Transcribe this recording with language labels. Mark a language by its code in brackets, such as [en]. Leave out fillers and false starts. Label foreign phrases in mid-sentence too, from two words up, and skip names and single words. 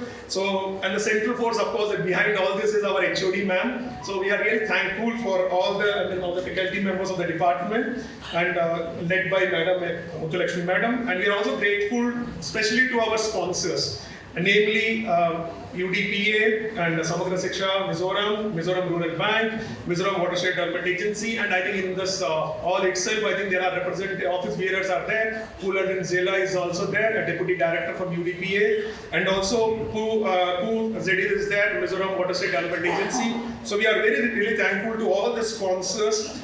[en] So, and the central force, of course, that behind all this is our HOD ma'am. So we are really thankful for all the faculty members of the department, and led by Madam Muthulakshmi madam. And we are also grateful, especially to our sponsors, namely UDPA and Samagra Shiksha, Mizoram Rural Bank, Mizoram Watershed Development Agency, and I think in this all itself, I think there are representative office bearers are there. Pu Zela is also there, a deputy director from UDPA, and also Pu Zedir is there, Mizoram Watershed Development Agency. So we are really thankful to all the sponsors.